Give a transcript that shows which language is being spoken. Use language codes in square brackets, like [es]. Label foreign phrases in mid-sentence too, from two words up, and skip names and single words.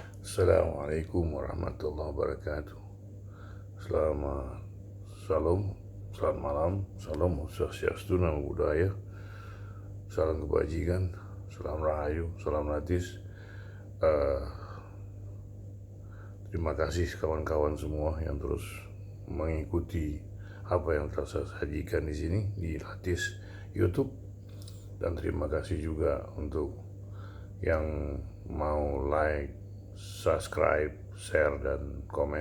[ar] Assalamualaikum warahmatullahi wabarakatuh. [id] Selamat salam, selamat malam, salam swastiastu, [pi] namo buddhaya, [id] salam kebajikan, salam rahayu, salam ratis. Eh, Terima kasih kawan-kawan semua yang terus mengikuti apa yang telah saya sajikan di sini di Latis YouTube, dan terima kasih juga untuk yang mau [en] like, subscribe, share, [id] dan komen.